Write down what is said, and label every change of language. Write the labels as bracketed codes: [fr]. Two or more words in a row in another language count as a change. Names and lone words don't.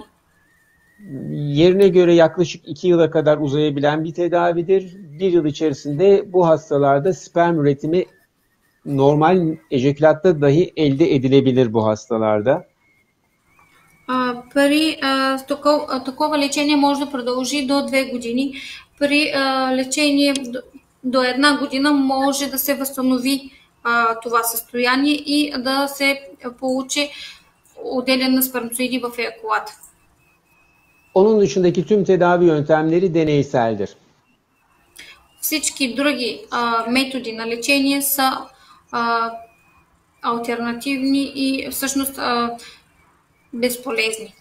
[tr] Yerine göre yaklaşık 2 yıla kadar uzayabilen bir tedavidir. 1 yıl içerisinde bu hastalarda sperm üretimi normal ejekülatta dahi elde edilebilir bu hastalarda. [bg] При такова лечение може да продължи до 2 години. При лечение до 1 година може да се възстанови това състояние и да се получи отделяне на сперматозоиди в еякулата. [tr] Onun dışındaki tüm tedavi yöntemleri deneyseldir. [bg] всички други методи на лечение са алтернативни и всъщност безполезни.